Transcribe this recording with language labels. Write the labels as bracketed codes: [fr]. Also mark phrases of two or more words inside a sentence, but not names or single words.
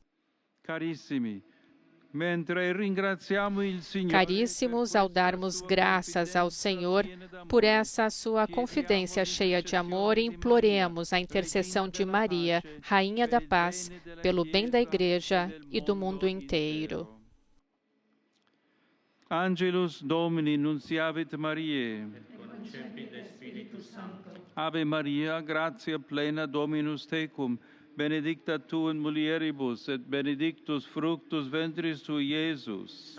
[pt] Caríssimos, ao darmos graças ao Senhor por essa sua confidência cheia de amor, imploremos a intercessão de Maria, Rainha da Paz, pelo bem da Igreja e do mundo inteiro. [la] Angelus Domini nunciavit Mariae. Ave Maria, gratia plena Dominus tecum, benedicta tu in mulieribus, et benedictus fructus ventris tui, Iesus.